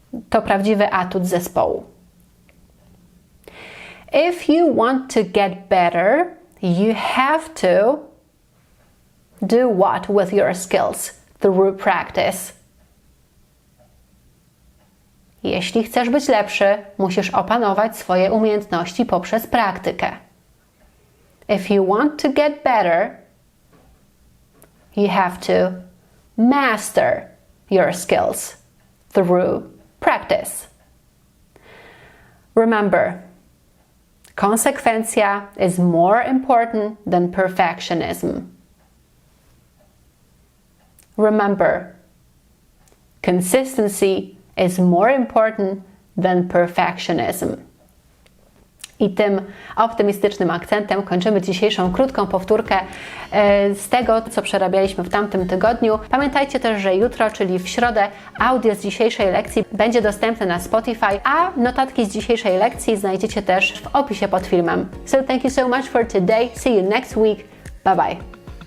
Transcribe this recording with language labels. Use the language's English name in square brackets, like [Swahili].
[Polish] To prawdziwy atut zespołu. [English] If you want to get better, you have to do what with your skills through practice. [Polish] Jeśli chcesz być lepszy, musisz opanować swoje umiejętności poprzez praktykę. [English] If you want to get better, you have to master your skills through practice. Remember, konsekwencja is more important than perfectionism. Remember, consistency is more important than perfectionism. [Polish] I tym optymistycznym akcentem kończymy dzisiejszą krótką powtórkę z tego, co przerabialiśmy w tamtym tygodniu. Pamiętajcie też, że jutro, czyli w środę, audio z dzisiejszej lekcji będzie dostępne na Spotify, a notatki z dzisiejszej lekcji znajdziecie też w opisie pod filmem. [English] So thank you so much for today. See you next week. Bye bye.